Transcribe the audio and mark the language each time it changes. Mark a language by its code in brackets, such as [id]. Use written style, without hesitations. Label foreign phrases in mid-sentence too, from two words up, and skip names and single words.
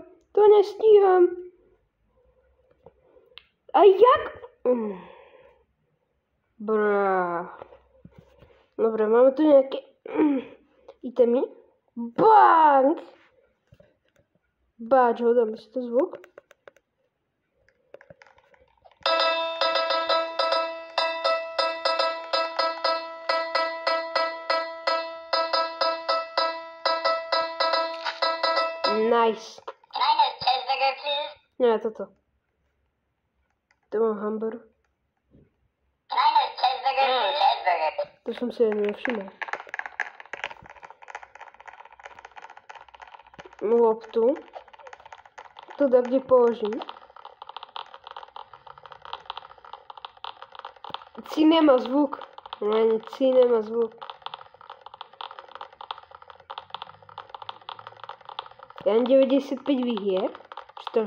[sk] To nestíham. A jak? Brá. Dobre, máme tu nejaké itemy. Bang! Báč, dáme si to zvuk. Nice. [en] Can I have a cheeseburger, please? [sk] Nie, toto. Tu mám hamburger. [en] Can I have a cheeseburger, please? Cheeseburger. [sk] To som si ani nevšimol. Loptu. To dá kde položím. Cí nemá zvuk. Ani cí nemá zvuk. Ja mám 95 výhier. 4.